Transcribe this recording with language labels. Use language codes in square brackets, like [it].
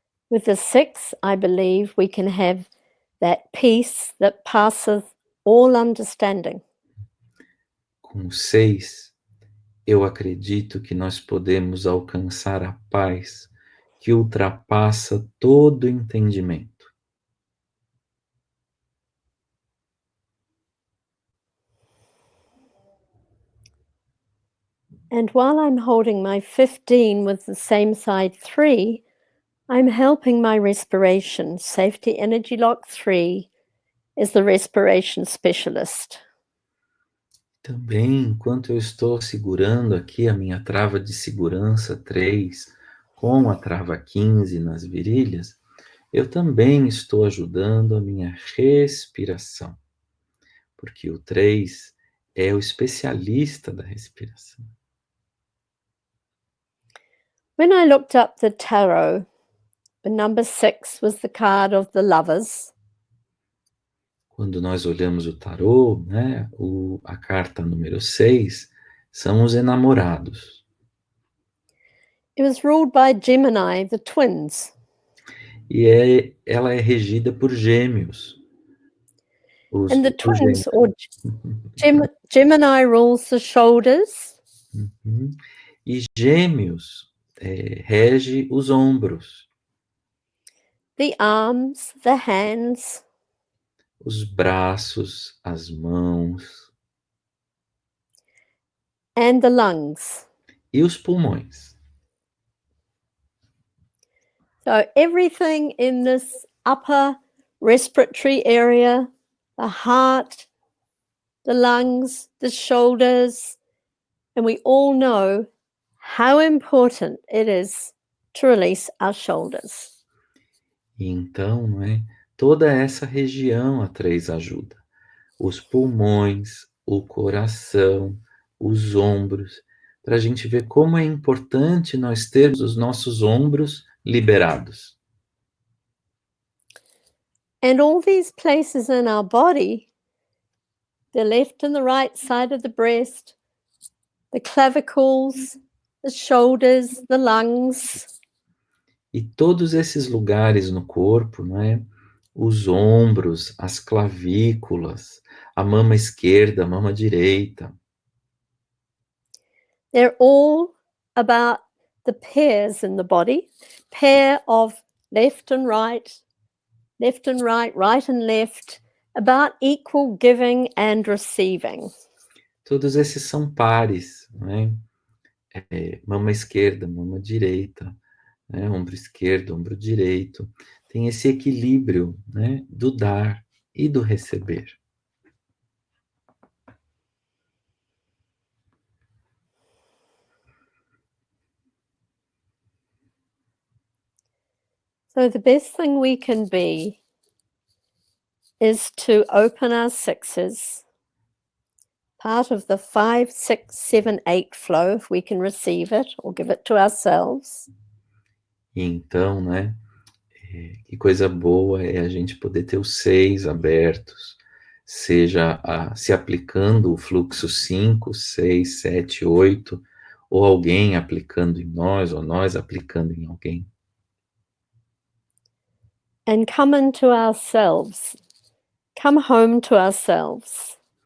[en] With the 6, I believe we can have that peace that passeth all understanding. [pt] Com o 6, eu acredito que nós podemos alcançar a paz que ultrapassa todo entendimento. [en] And while I'm holding my 15 with the same side 3, I'm helping my respiration. Safety Energy Lock 3 is the respiration specialist. [pt] Também, enquanto eu estou segurando aqui a minha trava de segurança 3 com a trava 15 nas virilhas, eu também estou ajudando a minha respiração, porque o 3 é o especialista da respiração. [en] When I looked up the tarot, the number 6 was the card of the lovers. [pt] Quando nós olhamos o tarô, né, a carta número 6 são os enamorados. [en] It was ruled by Gemini, the twins. [pt] E ela é regida por gêmeos. [en] And the [pt] Os [en] twins, [pt] gêmeos. [en] or Gemini rules the shoulders. [pt] Uhum. E gêmeos rege os ombros, [en] The arms, the hands, [pt] os braços, as mãos [en] and the lungs. [pt] e os pulmões. [en] So everything in this upper respiratory area, the heart, the lungs, the shoulders, and we all know how important it is to release our shoulders. [pt] E então, não é? Toda essa região a 3 ajuda. Os pulmões, o coração, os ombros, para a gente ver como é importante nós termos os nossos ombros liberados. [en] And all these places in our body, the left and the right side of the breast, the clavicles, the shoulders, the lungs, [pt] E todos esses lugares no corpo, não é? Os ombros, as clavículas, a mama esquerda, a mama direita, [en] they're all about the pairs in the body, pair of left and right, right and left, about equal giving and receiving. [pt] todos esses são pares, não é? Mama esquerda, mama direita, né? Ombro esquerdo, ombro direito. Tem esse equilíbrio, né? Do dar e do receber. [en] So the best thing we can be is to open our 6s, part of the 5, 6, 7, 8 flow, if we can receive it or give it to ourselves. [pt] E então, né? Que coisa boa é a gente poder ter os 6 abertos, seja se aplicando o fluxo 5, 6, 7, 8, ou alguém aplicando em nós, ou nós aplicando em alguém. [en] And come into ourselves, come home to ourselves.